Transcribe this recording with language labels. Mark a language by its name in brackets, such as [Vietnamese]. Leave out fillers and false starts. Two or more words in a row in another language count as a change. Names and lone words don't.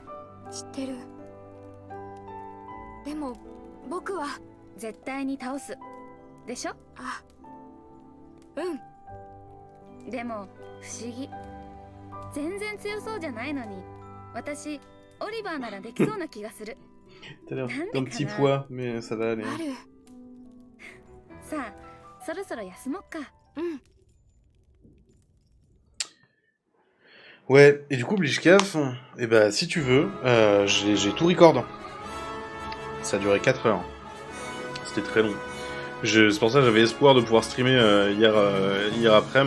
[Japanese] 知ってる。でも僕は絶対に倒すでしょ。あ、でも不思議、全然強そうじゃないのに私オリバーならできそうな気がする。 [French] T'as l'air [Japanese] なんで [French] d'un [Japanese] か [French] petit [Japanese] な。 [French] poids, mais ça va aller. [Japanese] ある。さあそろそろ休もっか。 [French] Ouais, et du coup, Blishkaf, et bah, si tu veux, j'ai tout record. Ça a duré 4 heures. C'était très long. C'est pour ça que j'avais espoir de pouvoir streamer hier après-midi.